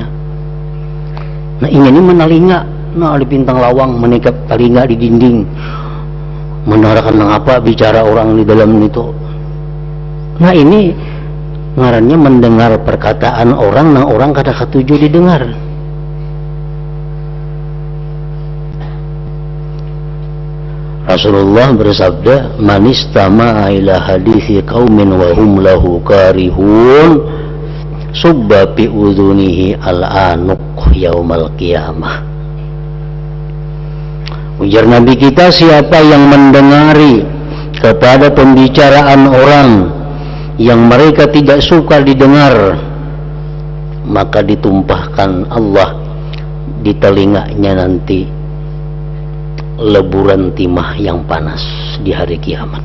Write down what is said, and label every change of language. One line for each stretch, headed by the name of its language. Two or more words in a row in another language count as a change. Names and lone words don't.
Banjar: Nah, ini menalinga, nah di bintang lawang menikap talinga di dinding, mendengarkan apa bicara orang di dalam itu. Nah, ini ngarannya mendengar perkataan orang yang orang kada ketujuh didengar.
Indonesian: Rasulullah bersabda,
Arabic: "من استمع إلى حديث قوم وهم له كارهون صب في أذنه الآنك يوم القيامة."
Indonesian: Ujar Nabi kita, siapa yang mendengari kepada pembicaraan orang yang mereka tidak suka didengar, maka ditumpahkan Allah di telinganya nanti leburan timah yang panas di hari kiamat.